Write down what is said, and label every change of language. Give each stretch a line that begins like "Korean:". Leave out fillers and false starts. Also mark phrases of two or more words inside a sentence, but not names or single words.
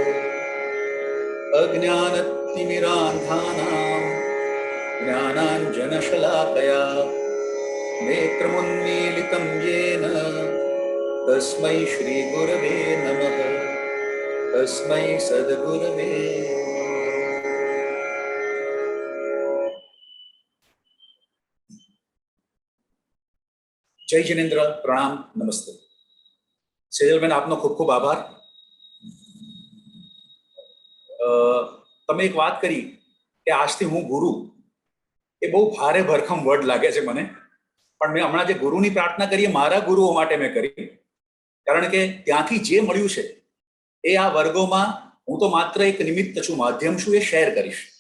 Sanskrit: अज्ञानतिमिरान्धानां ज्ञानाञ्जनशलाकया नेत्रमुन्मीलितं येन तस्मै श्रीगुरवे नमः। तस्मै सद्गुरवे नमः।
Gujarati: જય જિનેન્દ્ર, પ્રણામ, નમસ્તે। सेजलबेन, આપનો ખૂબ ખૂબ આભાર। તમે એક વાત કરી કે આજથી હું ગુરુ, એ બહુ ભારે ભરખમ વર્ડ લાગે છે મને, પણ મેં હમણાં જે ગુરુની પ્રાર્થના કરી મારા ગુરુઓ માટે મેં કરી, કારણ કે ત્યાંથી જે મળ્યું છે એ આ વર્ગોમાં હું તો માત્ર એક નિમિત્ત છું, માધ્યમ છું, એ શેર કરીશ.